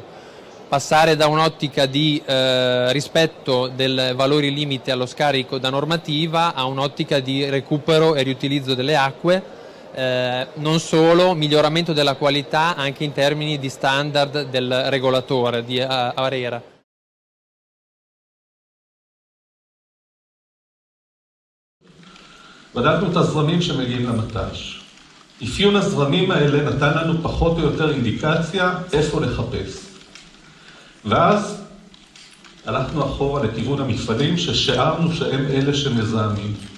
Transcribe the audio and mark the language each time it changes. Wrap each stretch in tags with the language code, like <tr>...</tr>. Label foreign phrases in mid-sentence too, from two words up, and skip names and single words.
<it>Passare da un'ottica di rispetto dei valori limite allo scarico da normativa a un'ottica di recupero e riutilizzo delle acque, non solo, miglioramento della qualità anche in termini di standard del regolatore, di ARERA.</it> <he>בדקנו את הזרמים שמגיעים למט"ש. אפיון הזרמים האלה נתן לנו פחות או יותר אינדיקציה איפה לחפש. ואז הלכנו אחורה לכיוון המפעלים ששארנו שהם אלה שמזהמים.</he>